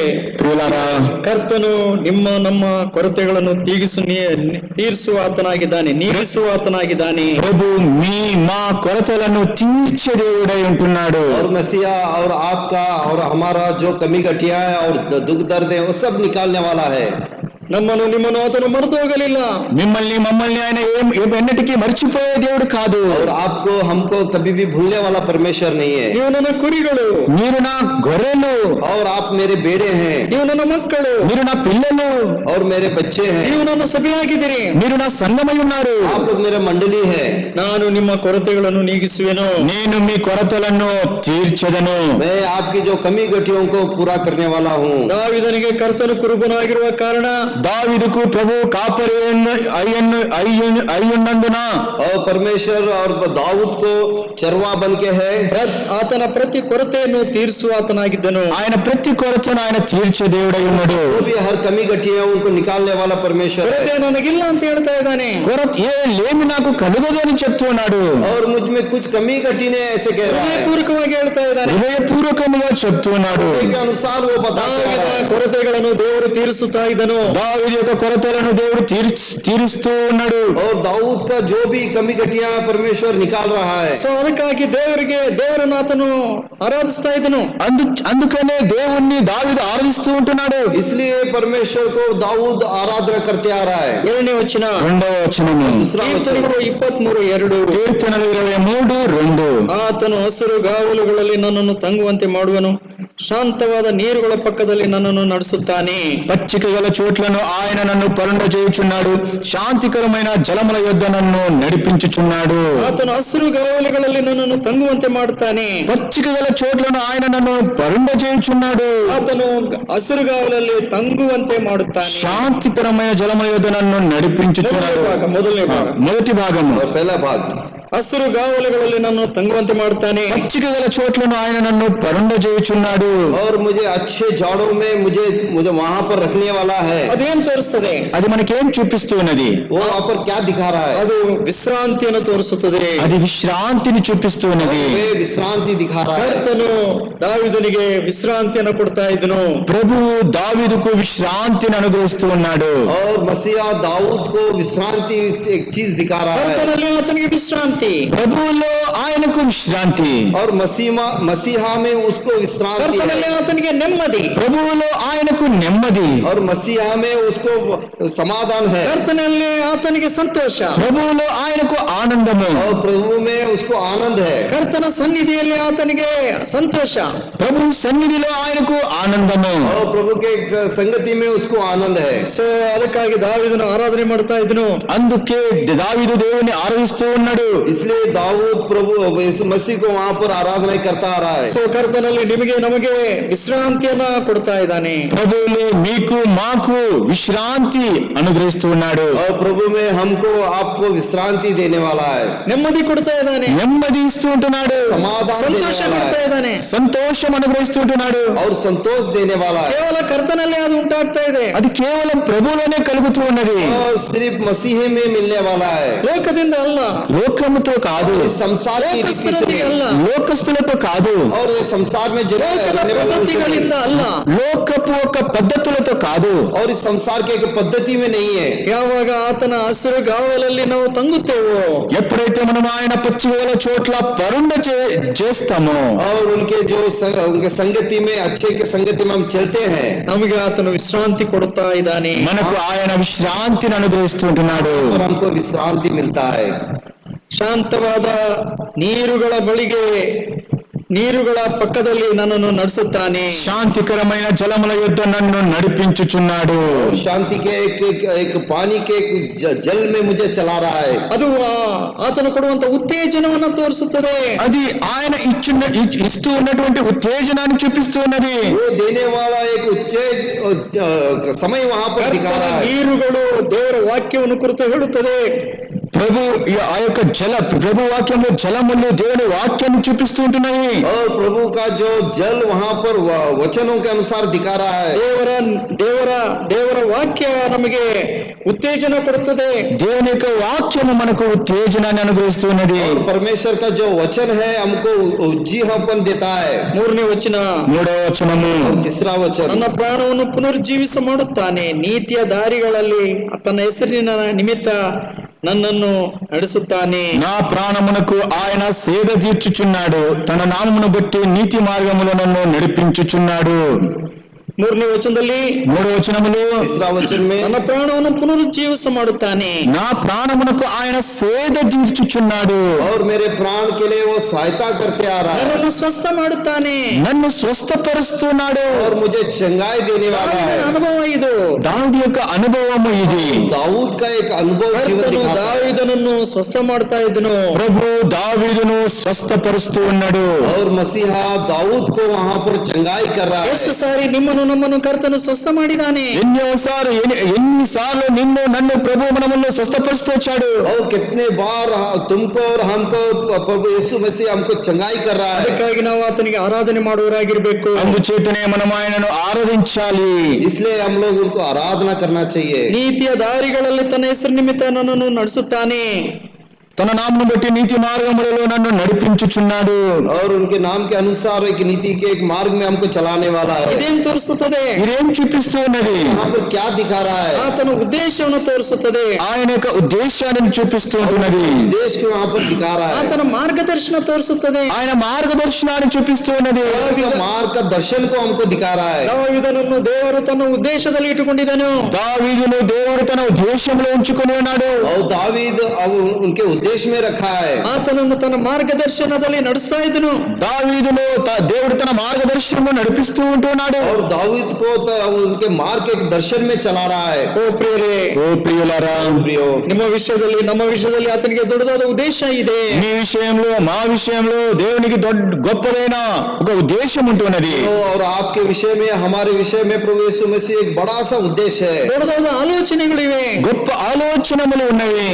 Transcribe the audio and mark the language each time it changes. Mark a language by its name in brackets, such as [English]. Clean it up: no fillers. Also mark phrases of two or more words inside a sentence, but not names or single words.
[Telugu] ప్రియులారా, [Kannada] ಕರ್ತನು ನಮ್ಮ ಕೊರತೆಗಳನ್ನು ತೀರಿಸುವ ಆತನಾಗಿದ್ದಾನೆ, ನೀಗಿಸುವ ಆತನಾಗಿದ್ದಾನೆ. [Telugu] ప్రభు మా కొరతలను తీర్చే దేవుడై ఉంటున్నాడు. [Hindi] और मसीहा और आपका और हमारा जो कमी घटिया है और दुख दर्द है वो सब निकालने वाला है. [Kannada] ನಮ್ಮನ್ನು ನಿಮ್ಮನ್ನು ಆತನು ಮರೆತು ಹೋಗಲಿಲ್ಲ. [Telugu] మిమ్మల్ని మమ్మల్ని ఆయన ఎన్నటికీ మర్చిపోయే దేవుడు కాదు. [Hindi] और आपको हमको कभी भी भूलने वाला परमेश्वर नहीं है. [Kannada] ನೀವು ನನ್ನ ಕುರಿಗಳು, [Telugu] మీరు నా గొర్రెలు, [Hindi] और आप मेरे बेड़े हैं, [Kannada] ನೀವು ನನ್ನ మಕ್ಕಳು, [Telugu] మీరు నా పిల్లలు, [Hindi] और मेरे बच्चे हैं. [Kannada] ನೀವು ನನ್ನ ಸಭೆಯಾಗಿದ್ದೀರಿ, [Telugu] మీరు నా సంఘమై ఉన్నారు. [Hindi] आप लोग मेरा मंडली है. [Kannada] ನಾನು ನಿಮ್ಮ ಕೊರತೆಗಳನ್ನು ನೀಗಿಸುವೆನು. [Telugu] నేను మీ కొరతలను తీర్చెదను. [Hindi] मैं आपकी जो कमी घटियों को पूरा करने वाला हूँ. [Kannada] ದಾವೀದನಿಗೆ ಕರ್ತನು ಕುರುಬನಾಗಿರುವ ಕಾರಣ [Telugu] దావీదుకు ప్రభు కాపరి అయ్యున్నందున [Hindi] और परमेश्वर और दाऊद को चरवा बन के है. [Kannada] ಆತನ ಪ್ರತಿ ಕೊರತೆಯನ್ನು ತೀರಿಸುವ ಆತನಾಗಿದ್ದನು. [Telugu] ఆయన ప్రతి కొరతను ఆయన తీర్చే దేవుడై ఉన్నాడు. [Hindi] जो भी हर कमी घटी है उनको निकालने वाला परमेश्वर [Kannada] ಕೊರತೆ [Hindi] है. [Kannada] ನನಗಿಲ್ಲ ಅಂತ ಹೇಳ್ತಾ ಇದ್ದಾನೆ. [Telugu] లేమి నాకు కలుగదు అని చెప్తున్నాడు. [Hindi] और मुझ में कुछ कमी घटी ने ऐसे कह रहा है. [Kannada] ಹೃದಯಪೂರ್ವಕವಾಗಿ ಹೇಳ್ತಾ ಇದ್ದಾನೆ. [Telugu] హృదయపూర్వకంగా చెప్తున్నాడు. [Hindi] के अनुसार वो बताता [Kannada] ದಾವೀದನ [Hindi] है. [Kannada] ಕೊರತೆಗಳನ್ನು ದೇವರು ತೀರಿಸುತ್ತಾ ಇದ್ದನು. [Telugu] దావీదు యొక్క కొరతలను దేవుడు తీరుస్తూ ఉన్నాడు. [Hindi] और दाऊद का जो भी कमी घटिया परमेश्वर निकाल रहा है. [Kannada] ಸೊ ಅದಕ್ಕಾಗಿ ದೇವರನ್ನು ಆತನು ಆರಾಧಿಸ್ತಾ ಇದ್ದನು. [Telugu] అందుకనే దేవుణ్ణి దావీదు ఆరాధిస్తూ ఉంటున్నాడు. [Hindi] इसलिए परमेश्वर को दाऊद आराधना करते आ रहा है. [Kannada] 2ನೇ ವಚನ, [Telugu] రెండవ వచనము, [Hindi] दूसरा वचन. [Kannada] ಕೀರ್ತನೆಗಳು 23:2. [Telugu] కీర్తనలు 23:2. [Kannada] ಆತನು ಹಸಿರು ಗಾವಲುಗಳಲ್ಲಿ ನನ್ನನ್ನು ತಂಗುವಂತೆ ಮಾಡುವನು, ಶಾಂತವಾದ ನೀರುಗಳ ಪಕ್ಕದಲ್ಲಿ ನನ್ನನ್ನು ನಡೆಸುತ್ತಾನೆ. [Telugu] పచ్చిక గల చోట్లను ఆయన నన్ను పరుండ చేయుచున్నాడు, శాంతికరమైన జలముల యొద్ద నన్ను నడిపించుచున్నాడు. [Kannada] ಆತನು ಹಸಿರು ಗಾವಲುಗಳಲ್ಲಿ ನನ್ನನ್ನು ತಂಗುವಂತೆ ಮಾಡುತ್ತಾನೆ. [Telugu] పచ్చిక గల చోట్లను ఆయన నన్ను పరుండ చేయుచున్నాడు, [Kannada] ಆತನು ಹಸಿರುಗಾವಲಲ್ಲಿ ತಂಗುವಂತೆ ಮಾಡುತ್ತಾನೆ. [Telugu] శాంతికరమైన జలముల యొద్ద నన్ను నడిపించుచున్నాడు. [Kannada] ಮೊದಲನೇ ಭಾಗ, [Telugu] మొదటి భాగము, [Hindi] और पहला भाग, [Kannada] ಹಸಿರುಗಾವಲುಗಳಲ್ಲಿ ನನ್ನನ್ನು ತಂಗುವಂತೆ ಮಾಡುತ್ತಾನೆ. [Telugu] పచ్చిక గల చోట్లను ఆయన నన్ను పరుండ చేయుచున్నాడు. [Hindi] और मुझे अच्छे झाड़ों में मुझे वहां पर रखने वाला है. [Kannada] ಅದೇನ್ ತೋರಿಸ್ತದೆ? [Telugu] అది మనకేం చూపిస్తూ ఉన్నది? [Hindi] वो वहां पर क्या दिखा रहा है? [Kannada] ಅದು ವಿಶ್ರಾಂತಿಯನ್ನು ತೋರಿಸುತ್ತದೆ. [Telugu] అది విశ్రాంతిని చూపిస్తూ ఉన్నది. [Hindi] वे विश्रांति दिखा रहा है. [Kannada] ಕರ್ತನು ದಾವೀದನಿಗೆ ವಿಶ್ರಾಂತಿಯನ್ನು ಕೊಡ್ತಾ ಇದ್ದನು. [Telugu] ప్రభువు దావీదుకు విశ్రాంతిని అనుగ్రహిస్తూ ఉన్నాడు. [Hindi] और मसीहा दाऊद को विश्रांति एक चीज दिखा रहा है. [Kannada] ಕರ್ತನಲ್ಲಿ ಆತನಿಗೆ ವಿಶ್ರಾಂತಿ, [Telugu] ప్రభువులో ఆయనకు విశ్రాంతి, [Hindi] और मसीहा में उसको विश्रांति [Kannada] ಕರ್ತನಲ್ಲಿ [Hindi] है. [Kannada] ಆತನಿಗೆ ನೆಮ್ಮದಿ, [Telugu] ప్రభువులో ఆయనకు నెమ్మది, [Hindi] और मसीहा में उसको समाधान है. [Kannada] ಕರ್ತನಲ್ಲಿ ಆತನಿಗೆ ಸಂತೋಷ, [Telugu] ప్రభువులో ఆయనకు ఆనందము, [Hindi] और प्रभु में उसको आनंद है. [Kannada] ಕರ್ತನ ಸನ್ನಿಧಿಯಲ್ಲಿ ಆತನಿಗೆ ಸಂತೋಷ. [Telugu] ప్రభు సన్నిధిలో ఆయనకు ఆనందము. [Hindi] और प्रभु के संगति में उसको आनंद है. [Kannada] ಸೊ ಅದಕ್ಕಾಗಿ ದಾವೀದನು ಆರಾಧನೆ ಮಾಡ್ತಾ ಇದ್ದನು. [Telugu] అందుకే దావీదు దేవుని ఆరాధిస్తూ ఉన్నాడు. [Hindi] इसलिए दाऊद प्रभु यीशु मसीह को वहां पर आराधना करता आ रहा है. [Kannada] ಸೊ ಕರ್ತನಲ್ಲಿ ನಿಮಗೆ ನಮಗೆ ವಿಶ್ರಾಂತಿಯನ್ನ ಕೊಡ್ತಾ ಇದ್ದಾನೆ. [Telugu] ప్రభువులో మీకు మాకు విశ్రాంతి అనుగ్రహిస్తూ ఉన్నాడు. [Hindi] और प्रभु में हमको आपको विश्रांति देने वाला है. [Kannada] ನೆಮ್ಮದಿ ಕೊಡ್ತಾ ಇದ್ದಾನೆ, [Telugu] నెమ్మది ఇస్తూ ఉంటున్నాడు, [Hindi] समाधान देने [Kannada] ಸಂತೋಷ [Hindi] वाला [Kannada] ಕೊಡ್ತಾ [Hindi] है. [Kannada] ಇದ್ದಾನೆ. [Telugu] సంతోషం అనుగ్రహిస్తూ ఉంటున్నాడు. [Hindi] और संतोष देने वाला है. [Kannada] ಕೇವಲ ಕರ್ತನಲ್ಲೇ ಅದು ಉಂಟಾಗ್ತಾ ಇದೆ. [Telugu] అది కేవలం ప్రభువులోనే కలుగుతూ ఉన్నది, [Hindi] और सिर्फ मसीह में मिलने वाला है. [Kannada] ಲೋಕದಿಂದ ಅಲ್ಲ, [Telugu] లోకముతో కాదు, [Hindi] इस संसार की रीति से [Kannada] ಲೋಕಸ್ಥರಲ್ಲಿ ಅಲ್ಲ, [Telugu] లోకస్తులతో కాదు, [Hindi] और ये संसार में [Kannada] ಲೋಕದ [Hindi] रहने वाले उनसे [Kannada] ಪದ್ಧತಿಗಳಿಂದ [Hindi] नहीं. [Kannada] ಅಲ್ಲ. [Telugu] లోకపు ఒక పద్ధతులతో కాదు, [Hindi] और इस संसार के एक पद्धति में नहीं है. [Kannada] ಯಾವಾಗ ಆತನ ಹಸಿರು ಗಾವಲಲ್ಲಿ ನಾವು ತಂಗುತ್ತೇವೋ, [Telugu] ఎప్పుడైతే మనం ఆయన పచ్చిగల చోట్ల పరుండ చేస్తామో, [Hindi] और उनके उनके संगति में अच्छे के संगति में हम चलते हैं, [Kannada] ನಮಗೆ ಆತನು ವಿಶ್ರಾಂತಿ ಕೊಡುತ್ತಾ ಇದ್ದಾನೆ. [Telugu] మనకు ఆయన విశ్రాంతిని అనుగ్రహిస్తుంటున్నాడు. [Hindi] और हमको विश्रांति मिलता है. [Kannada] ಶಾಂತವಾದ ನೀರುಗಳ ಪಕ್ಕದಲ್ಲಿ ನನ್ನನ್ನು ನಡೆಸುತ್ತಾನೆ. [Telugu] శాంతికరమైన జలముల యొద్ద నన్ను నడిపించుచున్నాడు. [Hindi] और शांति के एक पानी के जल में मुझे चला रहा है. [Kannada] ಅದು ಆತನು ಕೊಡುವಂತ ಉತ್ತೇಜನವನ್ನು ತೋರಿಸುತ್ತದೆ. [Telugu] అది ఆయన ఇస్తూ ఉన్నటువంటి ఉత్తేజనాన్ని చూపిస్తూ ఉన్నది. [Hindi] वो देने वाला एक समय वहां पर दिखा [Kannada] ಕರ್ತನ [Hindi] रहा है. [Kannada] ನೀರುಗಳು ದೇವರ ವಾಕ್ಯವನ್ನು ಕುರಿತು ಹೇಳುತ್ತದೆ. [Telugu] ప్రభు ఆ యొక్క ప్రభు వాక్యంలో జలములు దేవుని వాక్యాన్ని చూపిస్తూ ఉంటున్నాయి. [Hindi] और प्रभु का जो जल वहाँ पर वचनों के अनुसार दिखा रहा है. [Kannada] ದೇವರ ವಾಕ್ಯ ನಮಗೆ ಉತ್ತೇಜನ ಕೊಡುತ್ತದೆ. [Telugu] దేవుని యొక్క వాక్యము మనకు ఉత్తేజనాన్ని అనుగ్రహిస్తున్నది. [Hindi] और परमेश्वर का जो वचन है हमको उज्जीवन देता है. [Kannada] ಮೂರನೇ ವಚನ, [Telugu] మూడవ వచనము, [Hindi] और तीसरा वचन, [Kannada] ನನ್ನ ಪ್ರಾಣವನ್ನು ಪುನರುಜ್ಜೀವಿಸ ಮಾಡುತ್ತಾನೆ, ನೀತಿಯ ದಾರಿಗಳಲ್ಲಿ ತನ್ನ ಹೆಸರಿನ ನಿಮಿತ್ತ నన్నನ್ನು ನಡೆಸುತ್ತಾನೆ. [Telugu] నా ప్రాణమునకు ఆయన సేద తీర్చుచున్నాడు, తన నామమును బట్టి నీతి మార్గములో నన్ను నడిపించుచున్నాడు. [Kannada] ಮೂರನೇ ವಚನದಲ್ಲಿ, [Telugu] మూడవ వచనములో, [Hindi] तीसरा वचन में, [Kannada] ನನ್ನ ಪ್ರಾಣವನ್ನು ಪುನರುಜ್ಜೀವಿಸ ಮಾಡುತ್ತಾನೆ, [Telugu] నా ప్రాణమునకు ఆయన సేద తీర్చుచున్నాడు. [Hindi] और मेरे प्राण के लिए वो सहायता करते आ रहा है. [Kannada] ನನ್ನನ್ನು ಸ್ವಸ್ಥ ಮಾಡುತ್ತಾನೆ, [Telugu] నన్ను స్వస్థపరుస్తున్నాడు. [Hindi] और मुझे चंगाई देने वाला है. [Kannada] దావీದನ ಅನುಭವ ಇದು. [Telugu] దావీదు యొక్క అనుభవము ఇది. [Hindi] दाऊद का एक अनुभव जीवन [Kannada] ಕರ್ತನು [Hindi] दिखाता है. [Kannada] ದಾವೀದನನ್ನು ಸ್ವಸ್ಥ ಮಾಡ್ತಾ ಇದ್ದನು. [Telugu] ప్రభు దావీదును స్వస్థపరుస్తూ ఉన్నాడు. [Hindi] और मसीहा दाऊद को वहाँ पर चंगाई कर रहा [Kannada] ಎಷ್ಟು [Hindi] है. [Kannada] ಸಾರಿ ನಿಮ್ಮನ್ನು ನಮ್ಮನ್ನು ಕರ್ತನು ಸ್ವಸ್ಥ ಮಾಡಿದಾನೆ. [Telugu] ఎన్నిసార్లు నిన్ను నన్ను ప్రభు మనములను స్వస్థపరుస్తూ వచ్చాడు. [Hindi] और कितने बार तुमको और हमको प्रभु यीशु मसीह हमको चंगाई कर रहा है. [Kannada] ಅದಕ್ಕಾಗಿ ನಾವು ಆತನಿಗೆ ಆರಾಧನೆ ಮಾಡುವವರಾಗಿರ್ಬೇಕು. [Telugu] అందుచేతనే మనం ఆయనను ఆరాధించాలి. [Hindi] इसलिए हम लोग उनको आराधना करना चाहिए. [Kannada] ನೀತಿಯ ದಾರಿಗಳಲ್ಲಿ ತನ್ನ ಹೆಸರು ನಿಮಿತ್ತ ನನ್ನನ್ನು ನಡೆಸುತ್ತಾನೆ. [Telugu] తన నామను బట్టి నీతి మార్గములలో నన్ను నడిపించుచున్నాడు. [Hindi] और उनके नाम के अनुसार एक नीति के एक मार्ग में हमको चलाने वाला है. [Kannada] ಇದೇನ್ ತೋರಿಸುತ್ತದೆ? [Telugu] ఇదేం చూపిస్తూ ఉన్నది? [Hindi] यहाँ पर क्या दिखा रहा है? [Kannada] ಆತನ ಉದ್ದೇಶವನ್ನು ತೋರಿಸುತ್ತದೆ. [Telugu] ఆయన యొక్క ఉద్దేశాన్ని చూపిస్తూ ఉంటున్నది. [Hindi] देश को वहाँ पर दिखा रहा है. [Kannada] ಆತನ ಮಾರ್ಗದರ್ಶನ ತೋರಿಸುತ್ತದೆ. [Telugu] ఆయన మార్గదర్శనాన్ని చూపిస్తూ ఉన్నది. [Hindi] उनका मार्ग का दर्शन को हमको दिखा रहा है. [Kannada] ದಾವೀದನನ್ನು ದೇವರು ತನ್ನ ಉದ್ದೇಶದಲ್ಲಿ ಇಟ್ಟುಕೊಂಡಿದ್ದನು. [Telugu] దావీదును దేవుడు తన ఉద్దేశంలో ఉంచుకొని ఉన్నాడు. [Hindi] और दावीद अब उनके उद्देश्य में रखा है. [Kannada] ಆತನನ್ನು ತನ್ನ ಮಾರ್ಗದರ್ಶನದಲ್ಲಿ ನಡೆಸ್ತಾ ಇದ್ದನು. [Telugu] దావీదును దేవుడు తన మార్గదర్శనంలో నడిపిస్తూ ఉంటున్నాడు. [Hindi] और दाऊद को उनके मार्ग के दर्शन में चला रहा है. [Kannada] ಓ ಪ್ರಿಯರೇ, [Telugu] ఓ ప్రియులారా, [Hindi] प्रियो, [Kannada] ನಿಮ್ಮ ವಿಷಯದಲ್ಲಿ ನಮ್ಮ ವಿಷಯದಲ್ಲಿ ಆತನಿಗೆ ದೊಡ್ಡದಾದ ಉದ್ದೇಶ ಇದೆ. [Telugu] మీ విషయంలో మా విషయంలో దేవునికి గొప్పదైన ఒక ఉద్దేశం ఉంటున్నది. [Hindi] और आपके विषय में हमारे विषय में प्रभु यीशु मसीह एक बड़ा सा उद्देश्य है. [Kannada] ದೊಡ್ಡದಾದ ಆಲೋಚನೆಗಳಿವೆ. [Telugu] గొప్ప ఆలోచనలు ఉన్నవి.